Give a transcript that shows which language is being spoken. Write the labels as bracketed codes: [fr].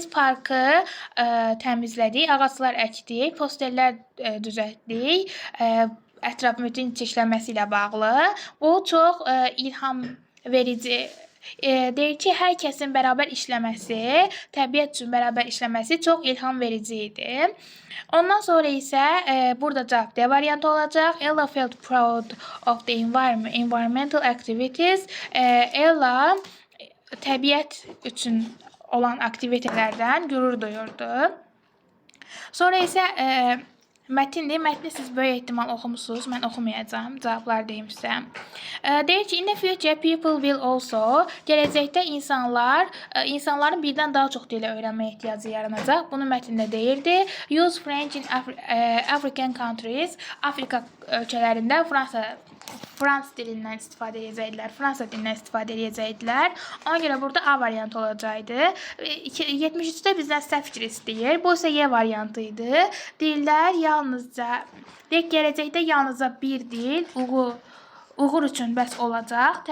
[az] Biz parkı təmizlədik, ağaclar əkdik, posterlər düzəltdik, ətraf mühitin çirklənməsi ilə bağlı. Bu çox ilham verici. Deyir ki, hər kəsin bərabər işləməsi, təbiət üçün bərabər işləməsi çox ilham verici idi. Ondan sonra isə burada cavab D variantı olacaq. [en] Ella felt proud of the environmental activities. [az] Ella təbiət üçün olan aktivitelərdən qürur duyurdu. Sonra isə mətindir. Mətni siz böyük ehtimal oxumusunuz. Mən oxumayacağım. Cavablar deyim sizə. Deyir ki, [en] in the future people will also, [az] gələcəkdə insanların birdən daha çox dili öyrənməyə ehtiyacı yaranacaq. Bunu mətndə deyirdi. [en] Use French in African countries. [az] Afrika ölkələrində Frans dilindən istifadə edəcəkdilər. Fransa dilindən istifadə edəcəkdilər. Ona görə burada A variantı olacaqdı. 73-də bizdən səhv fikir istəyir. Bu isə Y variantı idi. Dillər gələcəkdə yalnızca bir dil, uğur üçün bəs olacaq.